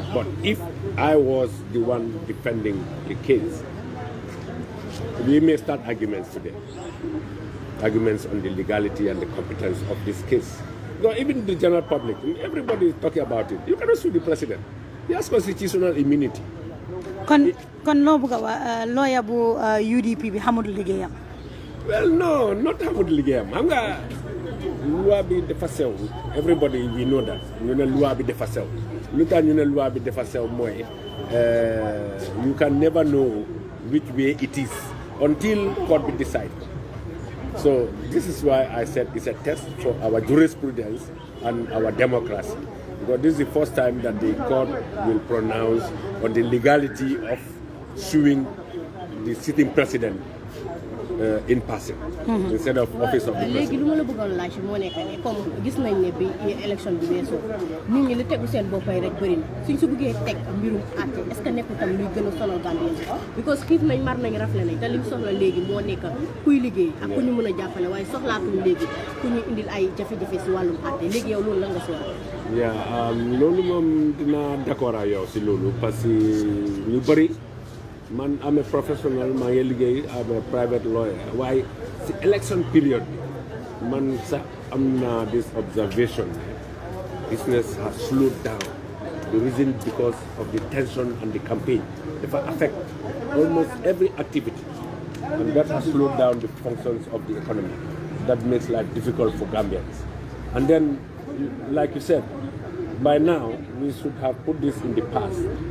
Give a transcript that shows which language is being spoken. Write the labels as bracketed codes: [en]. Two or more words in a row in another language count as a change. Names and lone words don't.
[en] But if I was the one defending the case, we may start arguments today. Arguments on the legality and the competence of this case. No, even the general public, everybody is talking about it. You cannot sue the president. He has constitutional immunity. [wo] kon loo bëgg a wax lawyer bu UDP bi xamul liggéeyam. [en] Well, no, not [wo] xamul liggéeyam. Xam nga loi bi dafa sew. [en] Everybody we know that. [wo] ñu ne loi bi dafa sew. Lu tax ñu ne loi bi dafa sew mooy [en] you can never know which way it is until court will decide. So this is why I said it's a test for our jurisprudence and our democracy. Because this is the first time that the court will pronounce on the legality of suing the sitting president in person instead of office of the [wo] léegi [en] president. [wo] lu ma la bëggoon laaj moo nekk ne comme gis nañ ne bi élection bi weesoo nit ñi li tegu seen boppay rek bëri na suñ su bëggee teg mbirum àtte [fr] est-ce que [wo] nekkul tam luy gën a sonal Gambien because xiif nañ mar nañ rafle nañ te liñ soxla léegi moo nekk kuy liggéey ak ku ñu mën a jàppale waaye soxlaatuñ léegi ku ñu indil ay jafe-jafe si wàllum àtte léegi yow loolu la nga si wax. loolu moom dinaa d'accord ak yow si loolu [fr] parce que [wo] ñu bëri man am [en] a professional [wo] maa ngi liggéey am [en] a private lawyer [wo] waaye si [en] election period [wo] bi man sax am naa [en] this observation business has slowed down the reason because of the tension and the campaign dafa affect almost every activity and that has slowed down the functions of the economy that makes life difficult for Gambians and then like you said by now we should have put this in the past.